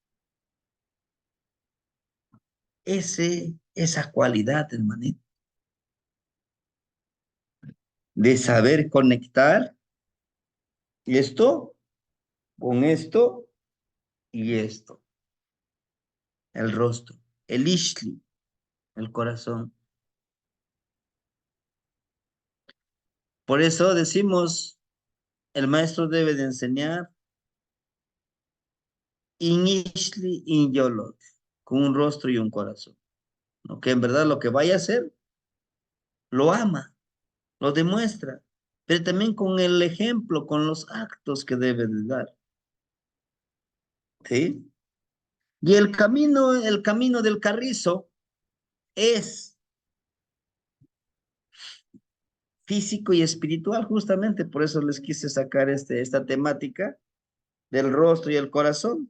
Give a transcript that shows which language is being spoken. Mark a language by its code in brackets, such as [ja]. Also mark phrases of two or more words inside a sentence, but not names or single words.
[es] Esa cualidad, hermanito, de saber conectar esto con esto y esto, el rostro, el ishli, el corazón. Por eso decimos, el maestro debe de enseñar [nah] in ishli, in yolot, [es] con un rostro y un corazón, ¿no? Que en verdad lo que vaya a hacer, lo ama, lo demuestra, pero también con el ejemplo, con los actos que debe de dar, ¿sí? Y el camino del carrizo es físico y espiritual, justamente por eso les quise sacar esta temática del rostro y el corazón.